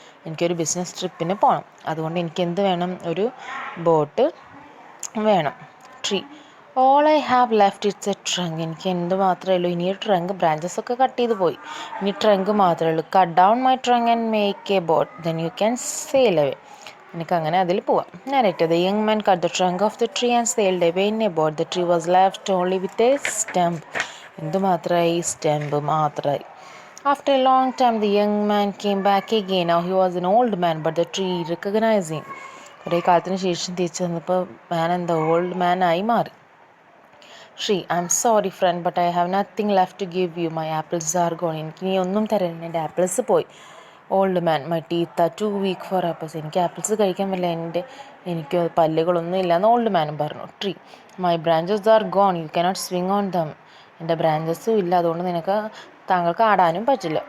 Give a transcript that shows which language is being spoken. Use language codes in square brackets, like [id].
[ml] എനിക്കൊരു ബിസിനസ് ട്രിപ്പിന് പോകണം, അതുകൊണ്ട് എനിക്ക് എന്ത് വേണം? ഒരു ബോട്ട് വേണം. [en] Tree, all I have left it's a trunk. [ml] എനിക്ക് എന്ത് മാത്രമേ ഉള്ളൂ? ഇനി ഒരു ട്രങ്ക്, ബ്രാഞ്ചസ് ഒക്കെ കട്ട് ചെയ്ത് പോയി, ഇനി ട്രങ്ക് മാത്രമേ ഉള്ളൂ. [en] Cut down my trunk and make a boat, then you can sail away. [ml] എനിക്ക് അങ്ങനെ അതിൽ പോവാം. Narrator. [en] The young man cut the trunk of the tree and sailed away in a boat. The tree was left only with a stump. [ml] എന്ത് മാത്രമായി? Stem മാത്രമായി. [en] After a long time the young man came back again. Now he was an old man, but the tree recognized him. [ml] കുറേ കാലത്തിന് ശേഷം തിരിച്ചു വന്നപ്പോൾ മാൻ എന്താ? Old man ആയി മാറി. [en] Tree, I am sorry friend, but I have nothing left to give you. My apples are gone. [ml] എനിക്ക് നീ ഒന്നും തരാനില്ല, എൻ്റെ ആപ്പിൾസ് പോയി. [en] Old man, my teeth are too weak for apples. [ml] എനിക്ക് ആപ്പിൾസ് കഴിക്കാൻ പറ്റില്ല, എനിക്ക് പല്ലുകളൊന്നും ഇല്ലയെന്ന് ഓൾഡ് മാനും പറഞ്ഞു. [en] Tree, my branches are gone, you cannot swing on them. [ml] എൻ്റെ ബ്രാഞ്ചസും ഇല്ല, അതുകൊണ്ട് താങ്കൾക്ക് ആടാനും പറ്റില്ല.